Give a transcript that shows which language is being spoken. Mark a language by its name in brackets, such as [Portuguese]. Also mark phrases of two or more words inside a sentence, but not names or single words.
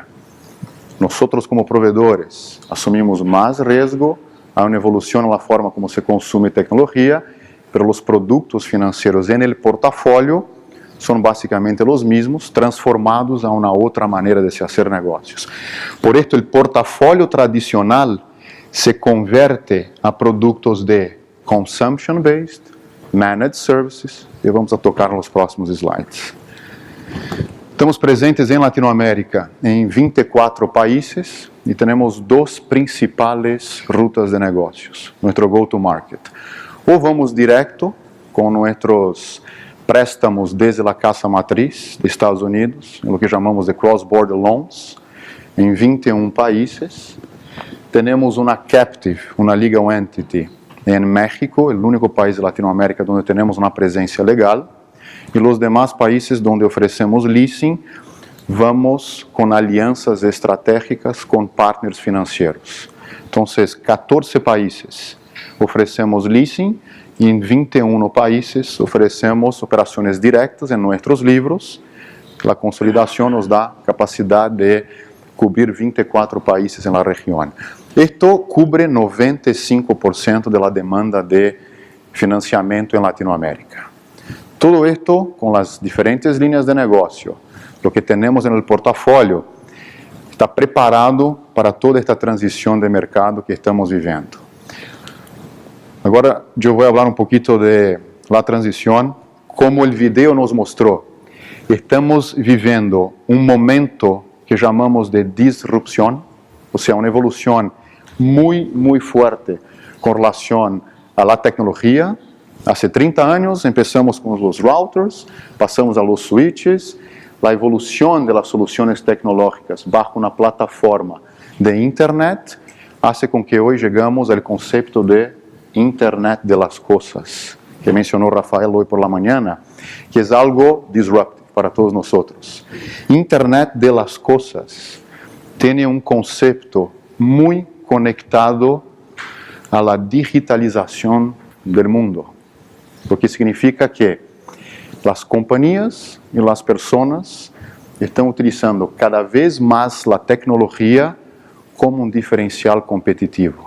[Spanish] Nosotros como proveedores asumimos más riesgo, hay una evolución en la forma como se consume tecnología, pero los productos financieros en el portafolio son básicamente los mismos, transformados a una otra manera de se hacer negocios. Por esto el portafolio tradicional se convierte a productos de [English] consumption-based, managed services, [Portuguese] e vamos a tocar nos próximos slides. Estamos presentes em Latinoamérica em 24 países e temos 2 principais rutas de negócios, nosso [English] go-to-market. [Portuguese] Ou vamos direto com nossos préstamos desde a casa matriz de Estados Unidos, em [Spanish] lo que [Portuguese] chamamos de [English] cross-border loans, [Portuguese] em 21 países. Temos uma captive, uma [English] legal entity [Portuguese] em México, o único país de Latinoamérica onde temos uma presença legal. E os demais países onde oferecemos leasing, vamos com alianças estratégicas com partners financeiros. Então, 14 países oferecemos leasing [Spanish] y en 21 países ofrecemos operaciones directas en nuestros libros. La consolidación nos da capacidad de cubrir 24 países en la región. Esto cubre 95% de la demanda de financiamiento en Latinoamérica. Todo esto con las diferentes líneas de negocio, lo que tenemos en el portafolio, está preparado para toda esta transición de mercado que estamos viviendo. [Portuguese] Agora eu vou falar um pouquinho de la transição, como o vídeo nos mostrou. Estamos vivendo um momento que chamamos de disrupção, ou seja, uma evolução muito forte com relação à la tecnologia. Há 30 anos começamos com os routers, passamos a los switches, a evolução das soluções tecnológicas bajo uma plataforma de internet, hace com que hoje chegamos ao conceito de [Spanish] Internet de las Cosas, [Portuguese] que mencionou Rafael hoje [Spanish] por la mañana, [Portuguese] que é algo disruptivo para todos nós. [Spanish] Internet de las Cosas [Portuguese] tem um conceito muito conectado a la digitalização do mundo, o que significa que as companhias e as pessoas estão utilizando cada vez mais a tecnologia como um diferencial competitivo.